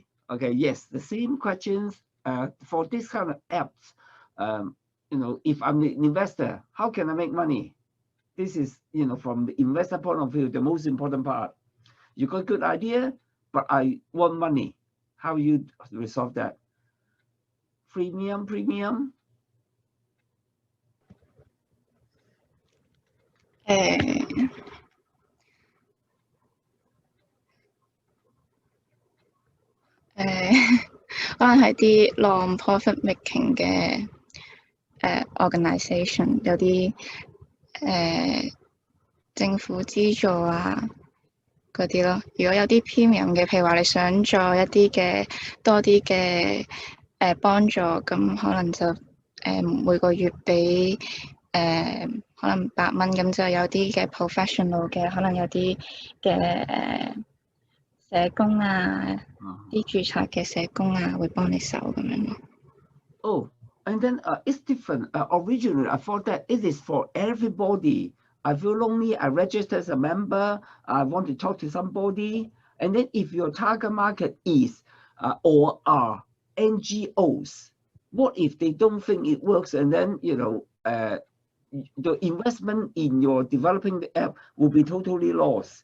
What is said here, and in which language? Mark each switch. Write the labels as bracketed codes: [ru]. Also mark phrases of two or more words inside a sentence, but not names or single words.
[en] Okay, yes, the same questions for this kind of apps. You know, if I'm an investor, how can I make money? This is, you know, from the investor point of view, the most important part. You got a good idea, but I want money. How you resolve that? Premium. [yue] 可能係啲 [en] non-profit making [yue] 嘅organisation， 有啲政府資助啊嗰啲咯。如果有啲 premium 嘅，譬如話你想再一啲嘅多啲嘅幫助，咁可能就每個月俾可能8蚊，咁就有啲嘅 professional 嘅，可能有啲嘅社工啊，啲註冊嘅社工啊，會幫你手咁樣咯。 [en] Oh, and then it's different. Originally, I thought that it is for everybody. I feel lonely. I register as a member. I want to talk to somebody. And then if your target market is or are NGOs, what if they don't think it works, and then the investment in your developing the app will be totally lost.